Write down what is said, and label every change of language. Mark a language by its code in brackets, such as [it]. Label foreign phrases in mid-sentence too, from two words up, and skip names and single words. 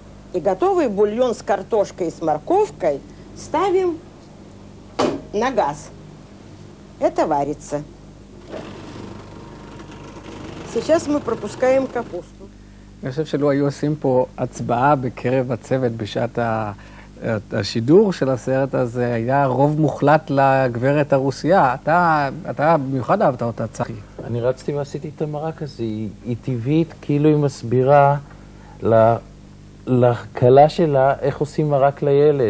[ru] И готовый бульон с картошкой и с морковкой ставим на газ. Это варится. Сейчас мы пропускаем капусту. [he] אני חושב שלא היו עושים פה הצבעה בקרב הצוות בשעת השידור של הסרט הזה, היה רוב מוחלט לגברת הרוסייה. אתה במיוחד אהבת אותה, צחי. אני רצתי ועשיתי את המרק הזה. היא טבעית, כאילו היא מסבירה לקלה שלה איך עושים מרק לילד.